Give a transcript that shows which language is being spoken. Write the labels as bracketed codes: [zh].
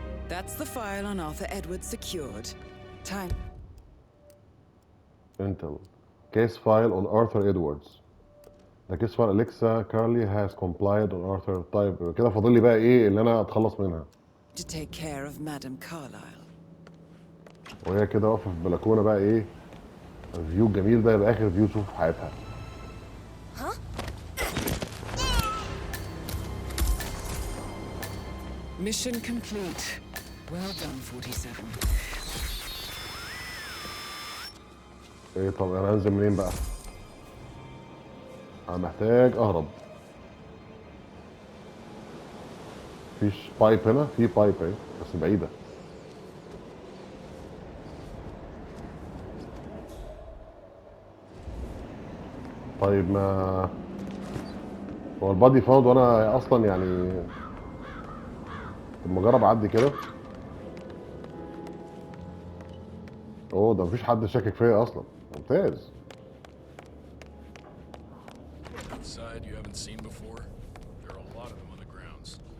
[en] That's the file on Arthur Edwards secured. Time. Intel. Case file on Arthur Edwards. The case file Alexa Carly has complied on Arthur. [ar] طيب كده فاضل لي بقى ايه اللي انا اتخلص منها؟ [en] To take care of Madame Carlyle. [ar] وهي كده واقفه في البلكونه بقى ايه؟ الفيو الجميل ده يبقى اخر فيو تشوفه في حياتها. [en] Mission complete. Well done, 47. [ar] ايه طب انا هنزل منين بقى؟ انا محتاج اهرب. مفيش بايب هنا؟ في بايب اهي بس بعيده. طيب ما هو [en] البادي فاوند [ar] وانا اصلا يعني لما اجرب اعدي كده. اوه ده مفيش حد شاكك فيا اصلا. ممتاز. [en] Side you haven't seen before. There are a lot of them on the grounds.